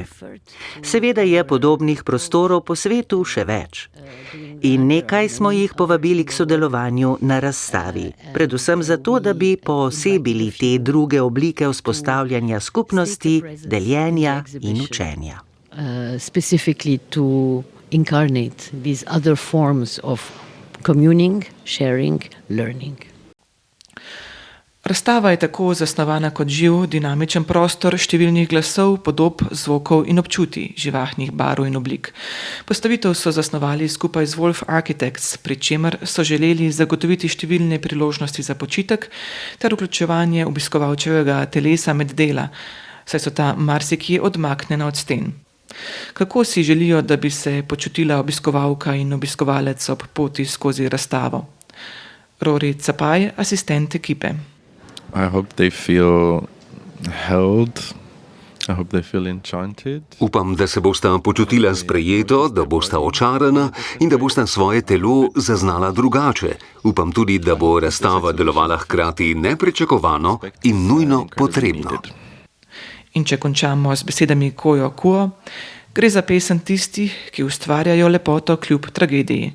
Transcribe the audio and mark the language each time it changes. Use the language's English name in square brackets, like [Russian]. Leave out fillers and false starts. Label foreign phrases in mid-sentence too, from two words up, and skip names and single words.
[Slovenian] Seveda je podobnih prostorov po svetu še več. In nekaj smo jih povabili k sodelovanju na razstavi, predvsem zato, da bi poosebili te druge oblike vzpostavljanja skupnosti, deljenja in učenja. [English] Specifically to incarnate these other forms of communing, sharing, learning. [Slovenian] Razstava je tako zasnovana kot živ, dinamičen prostor številnih glasov, podob, zvokov in občutij, živahnih barv in oblik. Postavitev so zasnovali skupaj z Wolf Architects, pri čemer so želeli zagotoviti številne priložnosti za počitek ter vključevanje obiskovalčevega telesa med dela, saj so ta marsikje odmaknjena od sten. Kako si želijo, da bi se počutila obiskovalka in obiskovalec ob poti skozi razstavo? Rory Capaj, asistent ekipe. [English] I hope they feel held [Slovenian] Upam, da se bosta počutila sprejeto, da bosta očarana in da bosta svoje telo zaznala drugače. Upam tudi, da bo razstava delovala hkrati nepričakovano in nujno potrebno. In če končamo z besedami Kojo Kuo, gre za pesem tistih, ki ustvarjajo lepoto kljub tragediji.